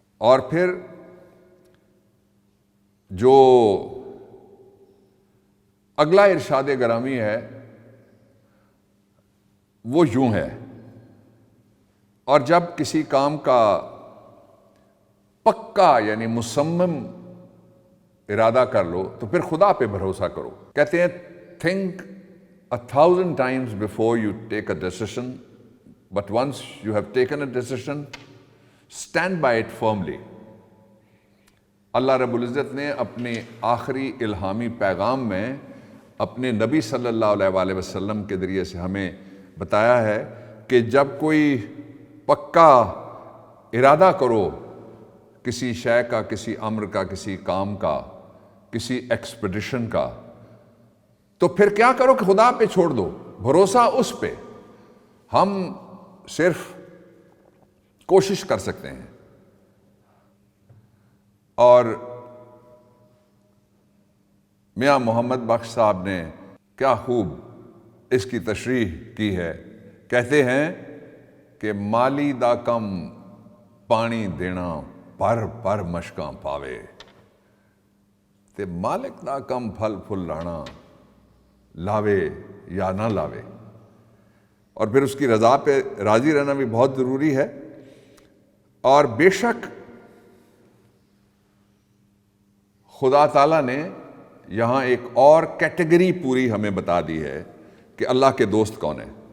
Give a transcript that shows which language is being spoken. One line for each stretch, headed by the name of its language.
Urdu: اور پھر جو اگلا ارشاد گرامی ہے وہ یوں ہے، اور جب کسی کام کا پکا یعنی مصمم ارادہ کر لو تو پھر خدا پہ بھروسہ کرو. کہتے ہیں
English: think 1,000 times before you take a decision, but once you have taken a decision, stand by it firmly.
Urdu: اللہ رب العزت نے اپنے آخری الہامی پیغام میں اپنے نبی صلی اللہ علیہ وآلہ وسلم کے ذریعے سے ہمیں بتایا ہے کہ جب کوئی پکا ارادہ کرو کسی شے کا، کسی امر کا، کسی کام کا، کسی ایکسپیڈیشن کا، تو پھر کیا کرو کہ خدا پہ چھوڑ دو، بھروسہ اس پہ. ہم صرف کوشش کر سکتے ہیں. اور میاں محمد بخش صاحب نے کیا خوب اس کی تشریح کی ہے. کہتے ہیں کہ
Punjabi: مالی دا کم پانی دینا پر پر مشکاں پاوے تے مالک دا کم پھل پھل لانا لاوے یا نہ لاوے.
Urdu: اور پھر اس کی رضا پہ راضی رہنا بھی بہت ضروری ہے. اور بے شک خدا تعالیٰ نے یہاں ایک اور کیٹیگری پوری ہمیں بتا دی ہے کہ اللہ کے دوست کون ہیں.